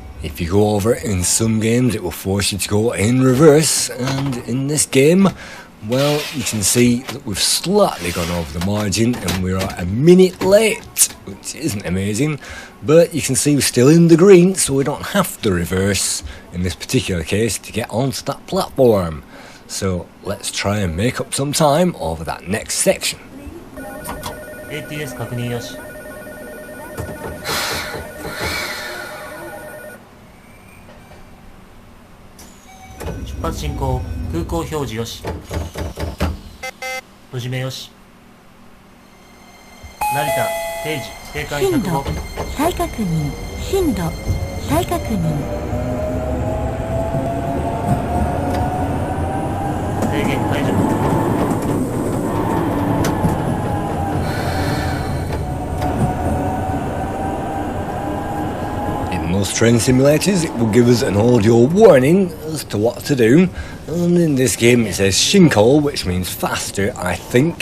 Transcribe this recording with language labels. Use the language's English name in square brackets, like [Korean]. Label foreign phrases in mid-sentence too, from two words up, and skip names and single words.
[English] if you go over in some games it will force you to go in reverse, and in this game, well, you can see that we've slightly gone over the margin and we're a minute late, which isn't amazing, but you can see we're still in the green, so we don't have to reverse in this particular case to get onto that platform. So let's try and make up some time over that next section. [Japanese] ATS 確認よし。出発進行、空港表示よし。閉じ目よし。成田、定時、定間105。震度、再確認、震度、再確認。制限解除。 [English] In most train simulators, it will give us an audio warning as to what to do, and in this game it says Shinko, which means faster, I think.